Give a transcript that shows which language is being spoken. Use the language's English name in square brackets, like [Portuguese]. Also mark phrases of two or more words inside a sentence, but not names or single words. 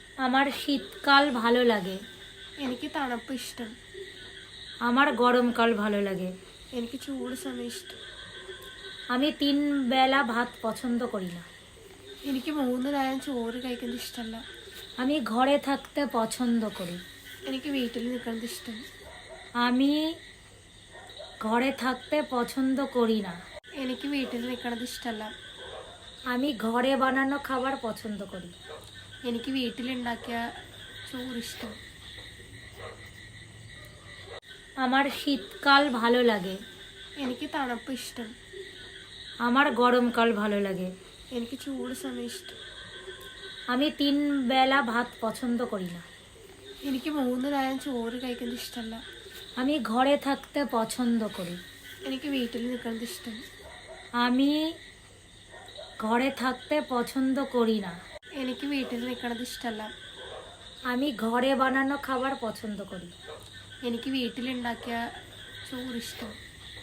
[Bangla] আমার শীতকাল ভালো লাগে। [Malayalam] എനിക്ക് തണുപ്പ് ഇഷ്ടം. [Bangla] আমার গরমকাল ভালো লাগে। [Malayalam] എനിക്ക് ചൂട് സമയം ഇഷ്ടം. [Bangla] আমি 3 বেলা ভাত পছন্দ করি না। [Malayalam] എനിക്ക് 3 നേരം ചോറ് കഴിക്കുന്നത് ഇഷ്ടമല്ല. [Bangla] আমি ঘরে থাকতে পছন্দ করি। [Malayalam] എനിക്ക് വീട്ടിൽ നിൽക്കുന്നത് ഇഷ്ടം. [Bangla] আমি ঘরে থাকতে পছন্দ করি না। [Malayalam] എനിക്ക് വീട്ടിൽ നിൽക്കുന്നത് ഇഷ്ടമല്ല. [Bangla] আমি ঘরে বানানো খাবার পছন্দ করি। [Malayalam] എനിക്ക് വീട്ടിലുണ്ടാക്കിയ ചോറ് ഇഷ്ടം. [Bangla] আমার শীতকাল ভালো লাগে। [Malayalam] എനിക്ക് തണുപ്പ് ഇഷ്ടം. [Bangla] আমার গরমকাল ভালো লাগে। [Malayalam] എനിക്ക് ചൂട് സമയം ഇഷ്ടം. [Bangla] আমি 3 বেলা ভাত পছন্দ করি না। [Malayalam] എനിക്ക് 3 നേരം ചോറ് കഴിക്കുന്നത് ഇഷ്ടമല്ല. [Bangla] আমি ঘরে থাকতে পছন্দ করি। [Malayalam] എനിക്ക് വീട്ടിൽ നിൽക്കുന്നത് ഇഷ്ടം. [Bangla] আমি ঘরে থাকতে পছন্দ করি না। [Malayalam] എനിക്ക് വീട്ടിൽ നിൽക്കുന്നത് ഇഷ്ടമല്ല. [Bangla] আমি ঘরে বানানো খাবার পছন্দ করি। [Malayalam] എനിക്ക് വീട്ടിലുണ്ടാക്കിയ ചോറ് ഇഷ്ടം.